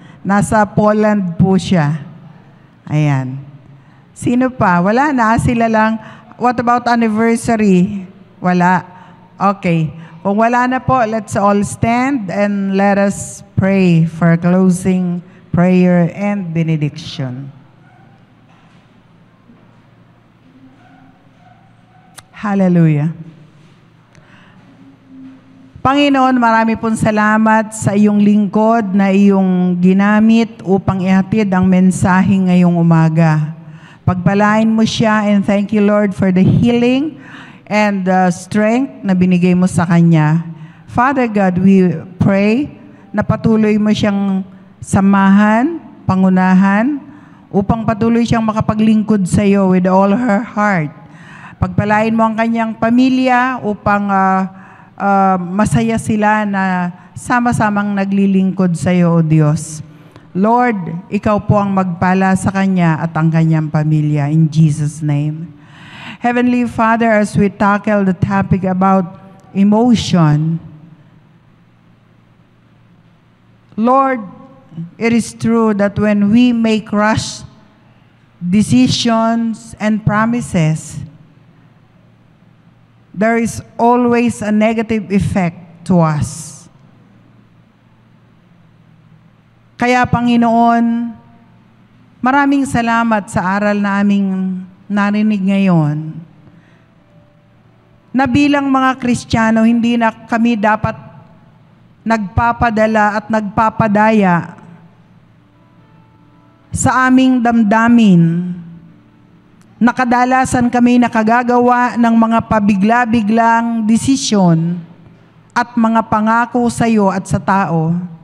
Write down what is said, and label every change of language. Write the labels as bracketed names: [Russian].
[Filipino] Nasa Poland po siya. Ayan. Sino pa? Wala na, sila lang. [English] what about anniversary? [Filipino] Wala. [English] Okay. [Filipino] Kung wala na po, [English] let's all stand and let us pray for closing prayer and benediction. Hallelujah. [Filipino] Panginoon, marami pong salamat sa iyong lingkod na iyong ginamit upang ihatid ang mensahe ngayong umaga. Pagpalain mo siya, [English] and thank you, Lord, for the healing and the strength [Filipino] na binigay mo sa kanya. [English] Father God, we pray [Filipino] na patuloy mo siyang samahan, pangunahan, upang patuloy siyang makapaglingkod sa iyo [English] with all her heart. [Filipino] Pagpalain mo ang kanyang pamilya upang masaya sila na sama-samang naglilingkod sa iyo, O Diyos. Lord, ikaw po ang magpala sa kanya at ang kanyang pamilya. [English] In Jesus' name. Heavenly Father, as we tackle the topic about emotion, Lord, it is true that when we make rash decisions and promises, there is always a negative effect to us. [Filipino] Kaya, Panginoon, maraming salamat sa aral na aming narinig ngayon, na bilang mga Kristiyano, hindi na kami dapat nagpapadala at nagpapadaya sa aming damdamin, na kadalasan kami nakagagawa ng mga pabigla-biglang desisyon at mga pangako sa iyo at sa tao.